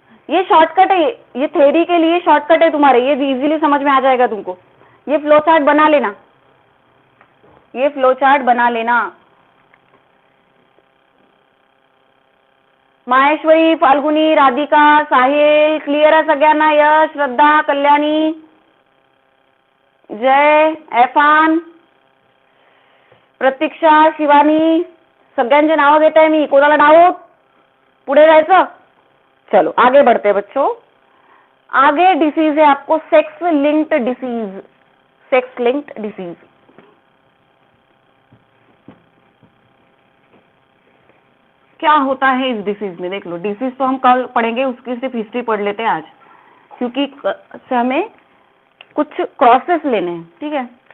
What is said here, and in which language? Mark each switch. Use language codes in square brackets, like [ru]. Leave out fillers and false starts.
[hi] ये शॉर्टकट है, ये थ्योरी के लिए शॉर्टकट है तुम्हारे, ये इजीली समझ में आ जाएगा तुमको। ये फ्लो चार्ट बना लेना, ये फ्लो चार्ट बना लेना। [mr] माहेश्वरी, फाल्गुनी, राधिका, साहिल, क्लियर है सगळ्यांना? यश, श्रद्धा, कल्याणी, जय, एफान, प्रतीक्षा, शिवानी, सगळ्यांचे नाव घेत आहे मी, कोणाला डाऊट? पुढे जायचं? [hi] चलो आगे बढ़ते हैं बच्चों। आगे डिसीज है आपको sex linked disease, sex linked disease. क्या होता है इस डिसीज में, देख लो। डिसीज तो हम कल पढ़ेंगे, उसकी सिर्फ हिस्ट्री पढ़ लेते हैं आज, क्योंकि हमें कुछ क्रॉसेस लेने हैं, ठीक है।